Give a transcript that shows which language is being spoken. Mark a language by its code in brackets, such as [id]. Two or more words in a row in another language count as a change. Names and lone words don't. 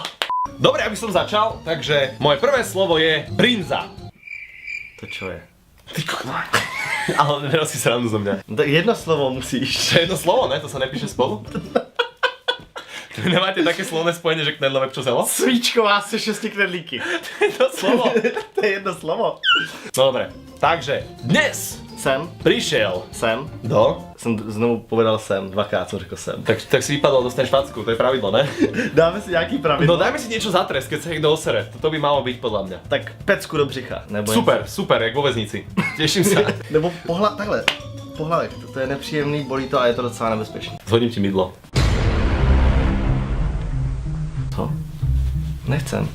[sk] Dobre, aby som začal, takže moje prvé slovo je brinza. To čo je? Ty ale nerob si srandu zo mňa. Tak jedno slovo musíš. To je jedno slovo, ne? To sa nepíše spolu? Vy nemáte také slovné spojenie, že [cs] knedlo vepčo zelo? Svíčková se 6 knedlíky. To je jedno slovo. To je jedno slovo. [sk] No dobre, takže dnes prišiel Sem. do... [cs] Jsem znovu povedal sem, dvakrát jsem řekl sem. [sk] Tak si vypadol, dostaneš facku, to je pravidlo, ne? [cs] Dáme si nějaký pravidlo. [sk] No dajme si niečo za trest, keď sa niekto osere. To by malo byť podľa mňa. [cs] Tak pecku do břicha, nebo [sk] Super, jak vo väznici. Teším sa. [cs] Nebo takhle, po hlavě. To je nepříjemný, bolí to a je to docela nebezpečný. [sk] Zhodím ti mydlo. Co? Nechcem.